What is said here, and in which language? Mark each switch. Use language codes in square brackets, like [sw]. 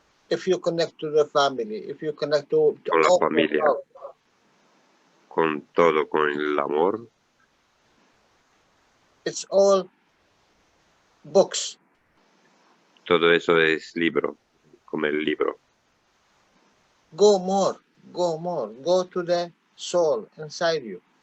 [en] If you connect to the family, if you connect to [es] con la familia, con todo, con el amor. [en] It's all books. [es] Todo eso es libro, como el libro. [en] Go more, go to the soul inside you.